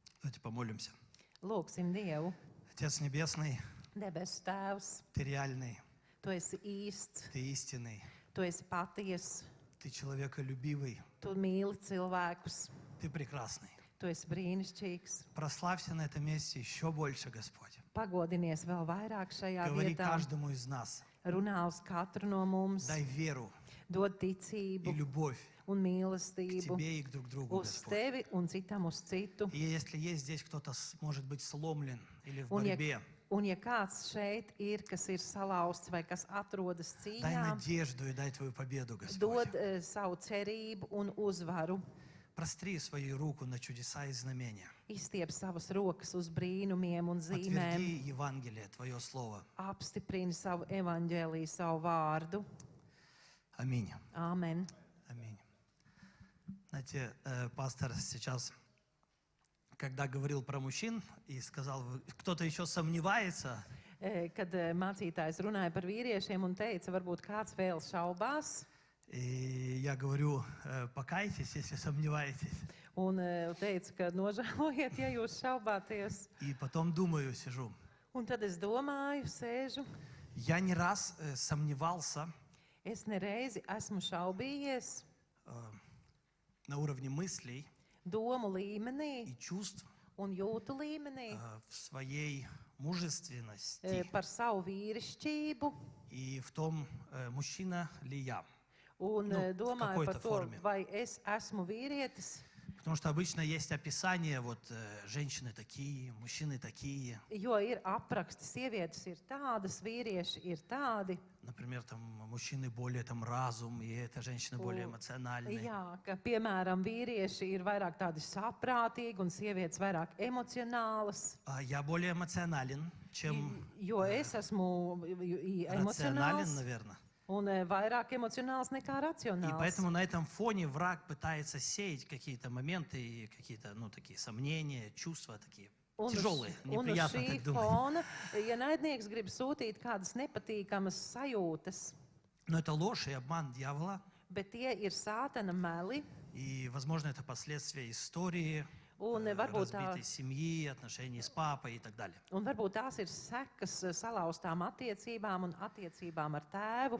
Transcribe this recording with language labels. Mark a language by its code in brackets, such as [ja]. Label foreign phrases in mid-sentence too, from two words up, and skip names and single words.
[ru] Давайте помолимся. [lv] Lūksim Dievu. [ru] Отец Небесный, [lv] Debesu Tēvs, [ru] Ты реальный, [lv] Tu esi īsts, [ru] Ты истинный, [lv] Tu esi patiess, [ru] Ты человеколюбивый, [lv] Tu mīli cilvēkus, [ru] Ты прекрасный. [lv] Tu esi brīnišķīgs. [ru] Прославься на этом месте еще больше, Господь. [lv] Pagodinies vēl vairāk šajā [ru] Говори [lv] vietā. [ru] каждому из нас. [lv] Runā uz katru no mums, [ru] Дай веру [lv] dod [ru] и [lv] ticību [ru] любовь [lv] un [ru] к [lv] mīlestību [ru] Тебе и друг к другу, [lv] uz [ru] Господь. [lv] tevi un citam uz citu. [ru] И если есть здесь кто-то, может быть, сломлен или в [lv] Un ja, [ru] борьбе, [lv] un ja kāds šeit ir, kas ir salauzts vai kas atrodas [ru] дай [lv] cīņā, [ru] надежду и дай Твою победу, [lv] dod [ru] Господь. [lv] savu cerību un uzvaru. [ru] Простри свою руку на чудеса и знамения. [lv] Izstiep savas rokas uz brīnumiem un zīmēm. [ru] Подтверди Евангелие, Твое Слово. [lv] Apstiprini savu evaņģēliju, savu vārdu. [ru] Аминь. [lv] Āmen. [ru] Аминь. Знаете, пастор сейчас, когда говорил про мужчин и сказал, кто-то еще сомневается, [lv] Kad mācītājs runāja par vīriešiem un teica, varbūt kāds vēl šaubās, [ru] и я говорю, покайтесь, если сомневаетесь. [lv] un teica, ka nožēlojiet, ja jūs šaubāties. [ru] И потом думаю, сижу. [lv] Un tad es domāju, sēžu, [ru] Я не раз сомневался [lv] es nereizi esmu šaubījies [ru] на уровне мыслей [lv] domu līmenī [ru] и чувств [lv] un jūtu līmenī [ru] в своей мужественности [lv] par savu vīrišķību. [ru] и в том, мужчина ли я. [lv] Un Nu, [ru] в [lv] domāju [ru] какой-то [lv] par to, [ru] форме. [lv] vai es esmu vīrietis. [ru] Потому что обычно есть описание, вот женщины такие, мужчины такие. [lv] Jo ir apraksti, sievietes ir tādas, vīrieši ir tādi. [ru] Например, там мужчины более там разум, и эта женщина более эмоциональная. [lv] Jā, ka, piemēram, vīrieši ir vairāk tādi saprātīgi un sievietes vairāk emocionālas. [ru] А я более эмоционален, чем [lv] Jo es esmu [ru] рационален, [lv] emocionāls [ru] наверное. [lv] un vairāk emocionāls nekā [ru] И [lv] racionāls. [ru] поэтому на этом фоне враг пытается сеять какие-то моменты, и какие-то, ну, такие сомнения, чувства такие тяжелые, [lv] un uz [ru] неприятно [lv] šī [ru] так думать. [lv] fona, ja naidnieks grib sūtīt kādas nepatīkamas sajūtas, [ru] Но это ложь и обман дьявола, [lv] bet tie ir sātana meli, [ru] и, возможно, это последствия истории, [lv] un varbūt, [ru] разбитой семьи, отношений с папой и так далее. [lv] un varbūt tās ir sekas salauztām attiecībām un attiecībām ar tēvu.